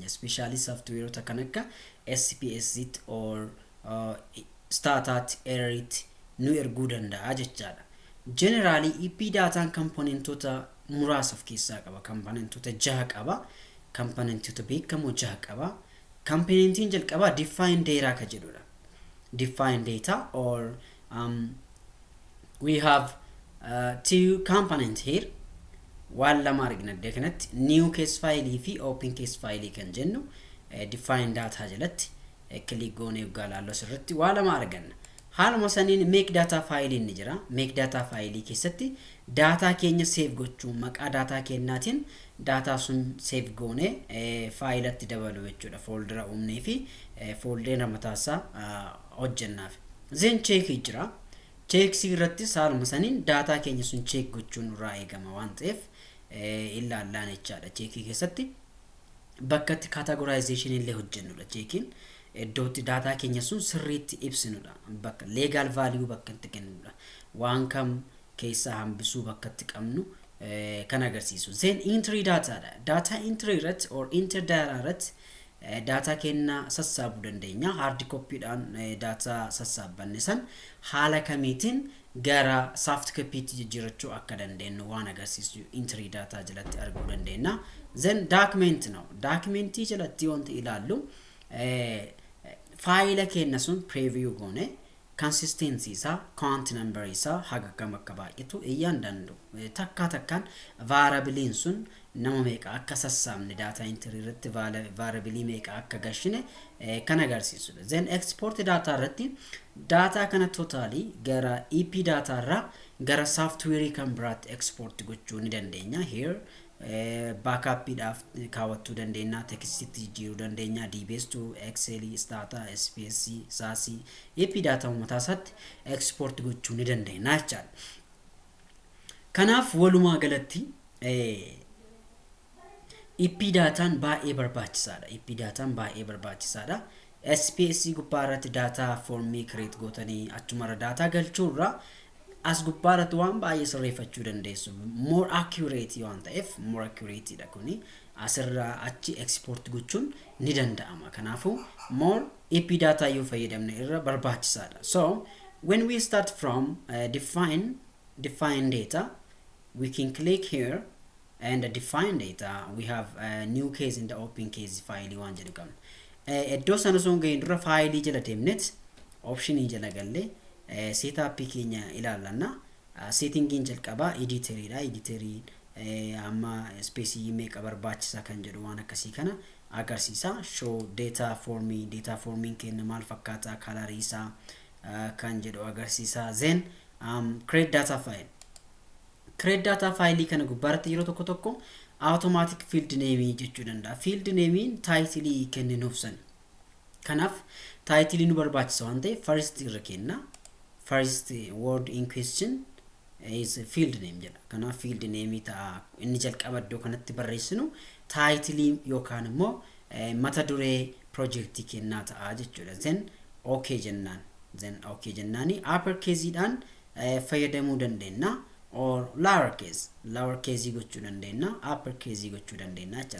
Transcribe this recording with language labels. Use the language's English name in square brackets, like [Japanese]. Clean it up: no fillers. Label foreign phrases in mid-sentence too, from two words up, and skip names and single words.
[English] Especially software [Oromo] kan akka SPS or startat error nu erguu danda'a jechaadha. Generally EPIDATaan componentota muraasa of keessaa qaba. Componentota 6 qaba. Componentota beekamoo 6 qaba. Componentiin jalqaba [English] define data [Oromo] ka jedhudha. [English] Define data or we have two components here. [Oromo] Waan lama argina kanatti [English] new case file [Oromo] fi [English] open case file [Oromo] kan jennu [English] define data [Oromo] jalatti click goone galaallo sirritti waa lama arganna. Haaluma saniin [English] make data file [Oromo] ni jira. [English] Make data file [Oromo] keessatti data keenya save gochuu maqaa data keenyaatiin data sun save goone file atti dabalu jechuudha. Folder uumnee fi folder mataasaa hojjennaaf. Then check jira. Check sirratti haaluma saniin data keenya sun check gochuun irraa eegama waan ta'eef ilaallaan jechaadha. Check keessatti bakka itti categorization illee hojjennudha. Checkin iddootti data keenya sun sirriitti ibsinudha. Bakka [English] legal value [Oromo] bakka itti kennudha. Waan kam keessa hambisuu bakka itti qabnu kan agarsiisu. [English] Then entry data data entry [Oromo] irratti [English] or enter data [Oromo] irratti data keenya sassaabuu dandeenya. [English] Hard copy [Oromo] dhaan data sassaabanne san haala kamiitiin gara [English] soft copy [Oromo] tti jijjiirachuu akka dandeenyu waan agarsiisu [English] entry data [Oromo] jalatti arguu dandeenya. [English] Then document now. [Oromo] Document jalatti wanti ilaallu file keenya sun preview goone consistency isaa [English] count number [Oromo] isaa haga kam akka baay'atu iyyaandandu takkaan variable sun nama meeqa akka sassaabne [English] data entry [Oromo] irratti variable meeqa akka gashine kan agarsiisudha. [English] Then export data [Oromo] irratti data kana totally gara EPIDATA irraa gara software kan biraatti export gochuu ni dandeenya. Here backup dhaaf kaawwachuu dandeenya, text jijjiiruu dandeenya, DBS to Excel, Stata, SPS, SAS, EPIDATA uummataasaatti export gochuu ni dandeenya jechaadha. Kanaaf walumaa galatti EPIDATaan baay'ee barbaachisaadha. EPIDATaan baay'ee barbaachisaadha. SPS gubbaarratti data formii create gootanii achumarra data galchuurra as gubbaarratti waan baay'ee sirreeffachuu dandeessu. [English] More accurate [Oromo] waan ta'eef [English] more accurate [Oromo] dha kuni asirraa achi export gochuun ni danda'ama. Kanaafuu more EPIDATA yoo fayyadamne irra barbaachisaadha. [English] So when we start from define data, we can click here and define data. We have a new case in the open case file [Oromo] waan jedhu qabna. Iddoo sana sun ga'een dura file jala deemnet option jala galle setup keenya ilaallanna. Settingin jalqaba editor dha. Editor amma space meeqa barbaachisa kan jedhu waan akkasii kana agarsiisa. [English] Show data forming [Oromo] kenna maal fakkaata color isaa kan jedhu agarsiisa. [English] Then create data file. Create data file [Oromo] kana gubbaarratti yeroo tokko [English] automatic field name [Oromo] jechuu danda'a. [English] Field name [Oromo] title kenninuuf san. Kanaaf title nu barbaachisa waan ta'eef first irra kenna. [English] First word in question is field name jedha. [Oromo] Kanaaf [English] field name [Oromo] ta'a inni jalqaba iddoo kanatti barreessinu title yookaan immoo mata duree project kennaa ta'a jechuudha. [English] Then okay [Oromo] jennaan. [English] Then okay [Oromo] jennaani [English] upper case [Oromo] dhaan fayyadamuu dandeenya. or [English] lower case [Oromo] gochuu dandeenya, [English] upper case [Oromo] gochuu dandeenya jechuudha.